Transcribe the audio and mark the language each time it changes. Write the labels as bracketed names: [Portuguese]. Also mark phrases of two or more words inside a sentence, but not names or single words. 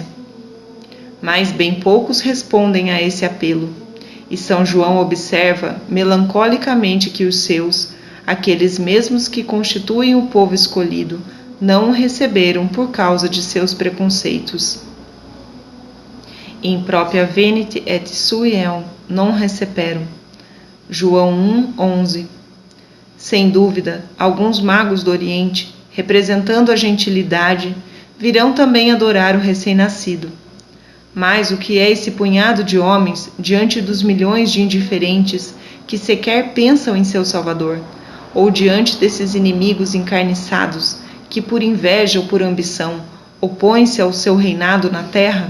[Portuguese] Mas bem poucos respondem a esse apelo, e São João observa melancolicamente que os seus, aqueles mesmos que constituem o povo escolhido, não o receberam por causa de seus preconceitos. [Latin] In propria venit et suiam non receperum. [Portuguese] João 1:11. Sem dúvida, alguns magos do Oriente, representando a gentilidade, virão também adorar o recém-nascido. Mas o que é esse punhado de homens diante dos milhões de indiferentes que sequer pensam em seu Salvador, ou diante desses inimigos encarniçados que, por inveja ou por ambição, opõem-se ao seu reinado na terra?